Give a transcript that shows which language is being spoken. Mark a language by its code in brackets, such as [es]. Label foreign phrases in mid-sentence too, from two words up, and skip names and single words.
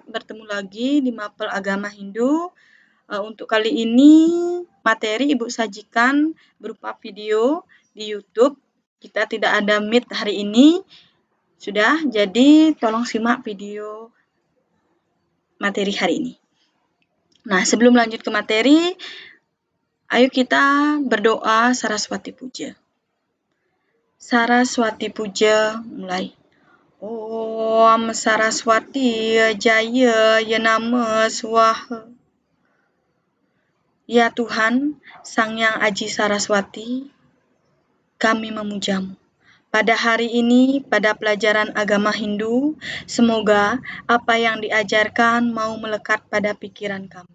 [id] Bertemu lagi di Mapel Agama Hindu. Untuk kali ini materi Ibu sajikan berupa video di YouTube. Kita tidak ada Meet hari ini. Sudah, jadi tolong simak video materi hari ini. Nah, sebelum lanjut ke materi, ayo kita berdoa Saraswati Puja. Saraswati Puja mulai. [sa] ॐ सरस्वती जय यनम स्वाहा. [id] Ya Tuhan, Sang Yang Aji Saraswati, kami memujamu. Pada hari ini, pada pelajaran agama Hindu, semoga apa yang diajarkan mau melekat pada pikiran kami.